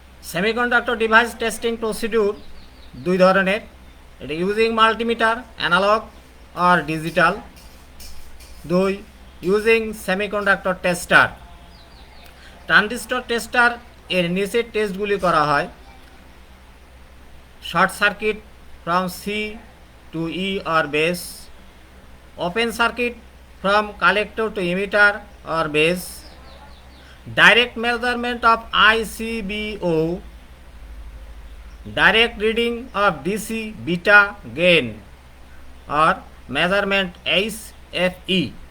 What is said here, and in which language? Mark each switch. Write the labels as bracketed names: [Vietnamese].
[English] Semiconductor device testing procedure [Bangla] দুই ধরনের। এটা [English] using multimeter, analog [Bangla] আর [English] Digital. [Bangla] দুই, [English] Using semiconductor tester. [Bangla] Transistor tester এর নিচের টেস্টগুলি করা হয়: [English] Short circuit from C to E or base, open circuit from collector to emitter or base, direct measurement of ICBO, direct reading of DC beta gain or measurement HFE.